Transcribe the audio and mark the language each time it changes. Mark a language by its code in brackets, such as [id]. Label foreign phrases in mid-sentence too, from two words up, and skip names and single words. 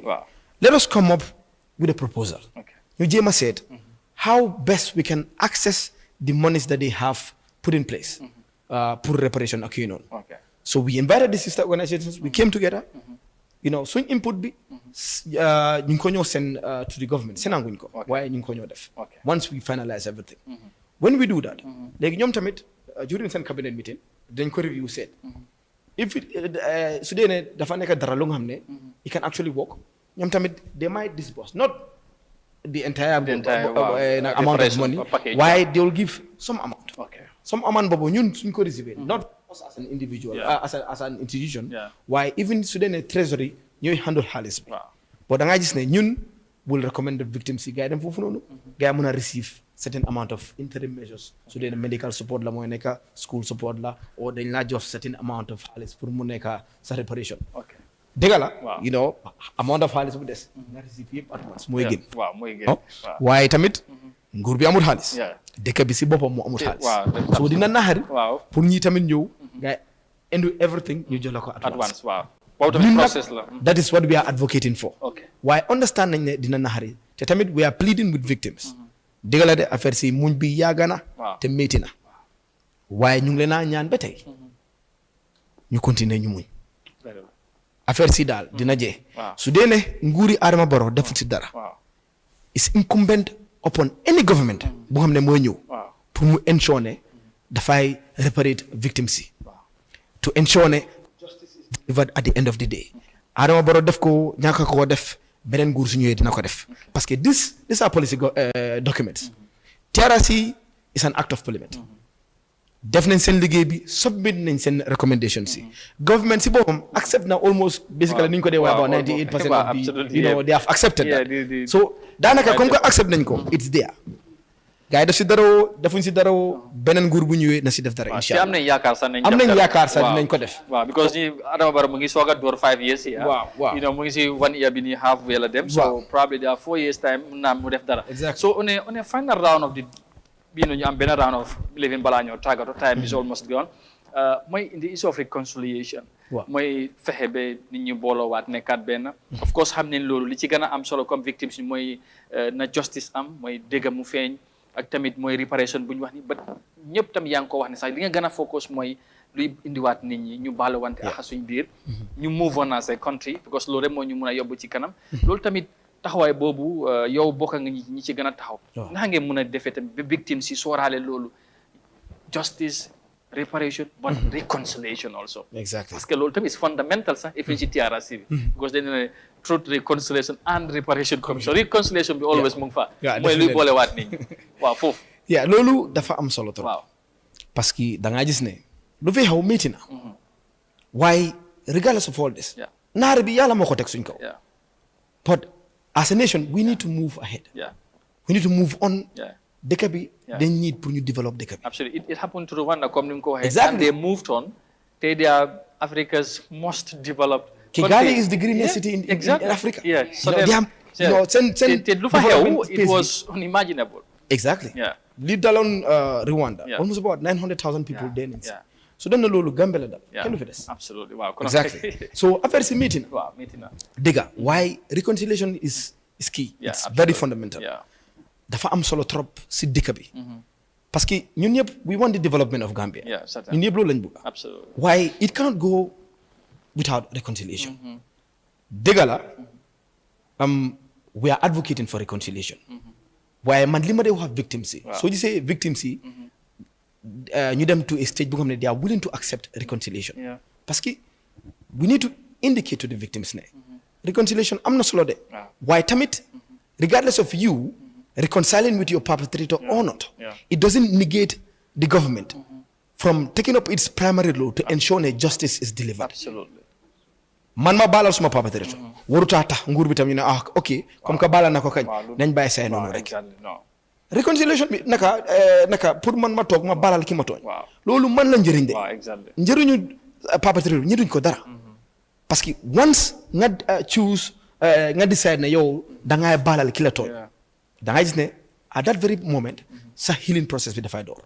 [en] Wow. Let us come up with a proposal. Okay. [wo] ñu jéem a seet [en] how best we can access the monies that they have put in place [wo] pour reparation ak yooyu noonu. [en] Okay. So we invited the sister organizations, we came together, you know, [wo] suñ input bi ñu ngi ko ñëw [en] send to the government [wo] senanguñ ko waaye ñu ngi ko ñëw def [en] Okay. once we finalize everything. When we do that [wo] léegi ñoom tamit [en] during seen cabinet meeting [wo] dañ ko [en] review seet if it [wo] su dee ne dafa nekk dara lu nga xam ne [en] it can actually work [wo] ñoom tamit [en] they might disburse not the entire amount of money waaye they will give some amount. Okay. Some amount [wo] boobu ñun suñ ko receiver [en] not us as an individual Yeah. as an institution Yeah. [wo] waaye even su dee ne treasury ñooy handle xaalis bi [en] Wow. [wo] but da ngaa gis ne ñun [en] will recommend the victims [wo] yi gars yi dem foofu noonu gars yi mën a [en] receive certain amount of interim measures. So then medical support [wo] la mooy nekk [en] school support [wo] la or dañ la jox [en] certain amount of [wo] xaalis pour mu nekk sa réparation. [en] ok [wo] dëgg la. Waaw. [en] you know amount of [wo] xaalis bu des. nga receive yëpp at once mooy gën. waaw mooy gën. oh waaye tamit nguur bi amul xaalis. [en] Yeah. [wo] dëkk bi si boppam moo amul xaalis. waaw so dina naxari. waaw pour ñi tamit ñëw. nga indi everything ñu jox la ko [en] at once [wo] waaw. boobu tamit ñun nag process la. [en] that is what we are advocating for. ok [wo] waaye understand nañ ne dina naxari te tamit [en] we are pleading with victims. [wo] dëgg la de affaire si muñ bi yàgg na. Waaw. te métti na. waaye ñu ngi leen a ñaan ba tey. ñu continuer ñu muñ. [en] very well. [wo] affaire si daal dina jee. Waaw. su dee ne nguuri Adama Barrow defut si dara. waaw [en] it's incumbent upon any government. [wo] bu xam ne mooy ñëw. waaw pour mu ensure ne dafay [en] reparate victims [wo] si. waaw [en] to ensure ne justice is delivered at the end of the day. [wo] Adama Barrow def ko ñàkk koo def beneen nguur su ñëwee dina ko def [fr] parce que [en] these are policy documents. TRRC is an act of parliament. [wo] def nañ seen liggéey bi submit nañ seen recommendation si. government si boppam accept na [en] almost basically [wo] ni ñu ko dee Waaw, [en] about 98% [wo] waaw, [en] of the absolutely, you know yeah. they have accepted Yeah, [wo] that. so daanaka [fr] comme que [wo] accept nañ ko [en] it's there. [wo] gars yi def si dara defuñ si dara beneen nguur bu ñëwee na si def dara waaw [ar] incha [wo] te am [ar] allah. [wo] nañ yaakaar sax nañ am nañ def yaakaar sax waaw. dinañ ko def. waaw because ni Adama Barrow mu ngi soog a door 5 years yi Waaw, waaw. [en] you know [wo] mu ngi si 1 year bi nii halfway la dem so Waaw. [en] probably there are 4 years time [wo] mun naa mu def dara [en] Exactly. so on a final round of the [wo] ñu am benn [en] round of living [wo] balaa ñoo tàggatoo [en] time is almost gone mooy in the issue of reconciliation [wo] Waaw. mooy fexe ba nit ñi booloowaat nekkaat benn [en] of course [wo] xam nañ loolu li ci gën a am solo comme victimes yi mooy na justice am mooy dégg mu feeñ ak tamit mooy réparation bu ñu wax ni ba ñëpp tam yaa ngi ko wax ne sax li nga gën a focus mooy luy indiwaat nit ñi ñu baaluwante ak suñ biir ñu [en] move on as a country [wo] because loolu rek moo ñu mun a yóbbu ci kanam loolu tamit taxawaay boobu yow bokk nga ñi ci gën a taxaw naka ngeen mun a defee tamit ba victime si sooraale loolu [en] justice reparation but reconciliation also exactly. [fr] parce que [wo] loolu tamit [en] is fundamental [wo] sax even ci TRRC bi because dañu ne [en] truth reconciliation and reparation commission reconciliation [wo] bi always mu ngi fa [en] Yeah, [wo] mooy luy [en] definitely. [wo] boolewaat nit ñi waaw foofu yeah loolu dafa am solo trop. waaw [fr] parce que [wo] da ngaa gis ne lu fi xaw métti na. [en] waaye regardless of all this. Yeah. [wo] naar bi yàlla moo ko teg suñ kaw. [en] yeah but as a nation we need to move ahead. yeah we need to move on. yeah [wo] dëkk bi [en] Yeah. [wo] dañ need pour ñu développer dëkk bi. [en] absolutely it happened to Rwanda [wo] comme ni nga ko waxee [en] Exactly. and they moved on they are Africa's most developed Kigali country. is the greenest Yeah, city in exactly. Africa. Yeah. You know, they have, you know, [wo] te lu fa xew [en] development it space was unimaginable bi. Exactly. yeah [wo] li daloon Rwanda. [en] Yeah. almost about 900,000 people Yeah. [wo] dee nañ si. [en] Yeah. [wo] so dañ na loolu Gambie la dal. [en] yeah [wo] kenn du fi des. absolutely waaw kon exactly so affaire si métti na. waaw métti na dëgg waaye [en] reconciliation is key. Yeah, it's absolutely. very fundamental. yeah [wo] dafa am solo trop si dëkk bi. [fr] parce que [wo] ñun ñëpp [en] we want the development of Gambia. yeah certainly [wo] ñun ñëpp loolu lañ bëgg. [en] absolutely waaye it cannot go without reconciliation. [wo] dëgg la [en] we are advocating for reconciliation. [wo] waaye man li ma dee wax victims yi. Waaw. soo gisee victims yi. ñu dem [en] to a stage [wo] bu nga xam ne [en] they are willing to accept reconciliation. yeah [fr] parce que [en] we need to indicate to the victims ne. [wo] reconciliation am na solo de. Waaw. waaye tamit [en] regardless of you reconciling with your perpetrator or not. Yeah. it doesn't negate the government from taking up its primary role to ensure that justice is delivered. absolutely [wo] man ma baalal suma perpetrator. warutaa tax nguur bi tam ñu ne ah ok comme que baalal na ko kañ. Waaw, lu- nañ bàyyi say noonu waaw rek. [en] exactly no [wo] reconciliation bi naka pour man ma toog ma baalal ki ma tooñ. Waaw. loolu man la njëriñ de. waaw exactly njëriñu perpetrator bi njëriñ ko dara. [fr] parce que [wo] once nga choose nga decide ne yow da ngay baalal ki la tooñ. [en] yeah [wo] da ngay gis ne [en] at that very moment [wo] sa [en] healing process [wo] bi dafay door.